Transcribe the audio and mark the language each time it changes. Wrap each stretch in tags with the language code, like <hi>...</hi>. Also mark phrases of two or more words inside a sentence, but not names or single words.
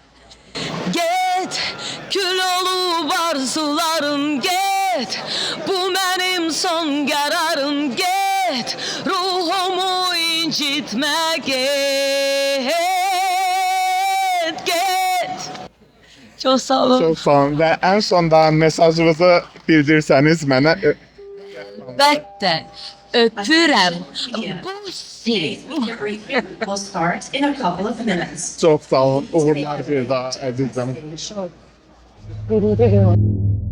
<az>Get, kül olub arzularım, get, bu mənim son qərarım, get, ruhumu incitmə, get. Çox sağ olun. Çox sağ olun və ən sonda mesajınızı bildirsəniz mənə. Əlbəttə. Öpürəm. Busi.</az> <en>Will start in a couple of minutes.</en> <az>Çox sağ olun. Uğurlar bir daha əzizim.</az>